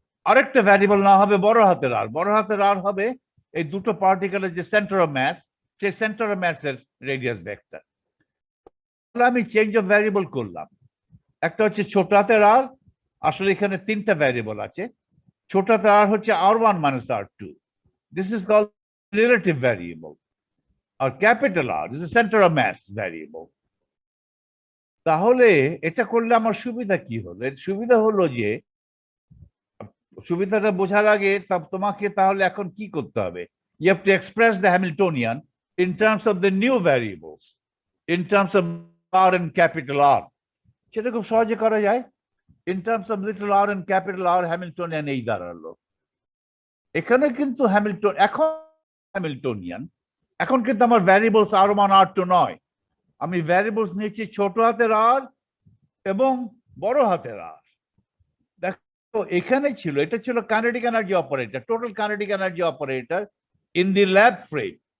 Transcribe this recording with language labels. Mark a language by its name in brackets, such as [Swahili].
[Bangla] আরেকটা ভ্যারিয়েবল না হবে বড় হাতের R, বড় হাতের R হবে এই দুটো পার্টিকেলের যে সেন্টার অফ মাস, সেই সেন্টার অফ মাসের রেডিয়াস ভেক্টর। আমি চেঞ্জ অফ ভ্যারিয়েবল করলাম, একটা হচ্ছে ছোট হাতের R, আসলে এখানে তিনটা ভ্যারিয়েবল আছে। ছোট হাতের R হচ্ছে [English] R1 minus R2, this is called relative variable, আর capital R is the center of mass variable. [Bangla] তাহলে এটা করলে আমার সুবিধা কি হলো? এর সুবিধা হলো যে, সুবিধাটা বোঝার আগে তোমাকে তাহলে এখন কি করতে হবে? [English] You have to express the Hamiltonian in terms of the new variables, in terms of R and capital R. [Bangla] সেটা খুব সহজে করা যায়। [English] In terms of little r and capital R, Hamiltonian [Bangla] এই দাঁড়ালো। এখানে কিন্তু হ্যামিল্টনিয়ান, এখন কিন্তু আমার ভ্যারিয়েবলস R1 R2 নয়, আমি ভ্যারিয়েবলস নিয়েছি ছোট হাতের R এবং বড় হাতের R। দেখো এখানে ছিল, এটা ছিল kinetic energy operator, total kinetic energy operator [English] In the lab frame.